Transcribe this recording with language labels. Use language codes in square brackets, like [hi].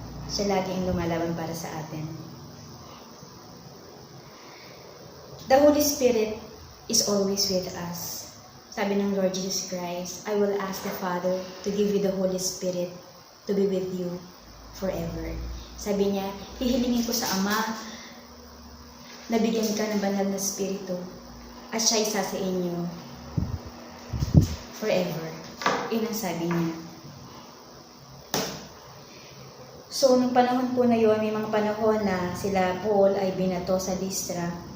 [tl] Siya lagi ang lumalaban para sa atin. [en] The Holy Spirit is always with us. sabi ng Lord Jesus Christ, I will ask the Father to give you the Holy Spirit to be with you forever. [tl] Sabi niya, hihilingin ko sa Ama na bigyan ka ng banal na Espiritu at siya isa sa inyo forever. Yun ang sabi niya. So, nung panahon po na yun, may mga panahon na sila Paul ay binato sa Lystra.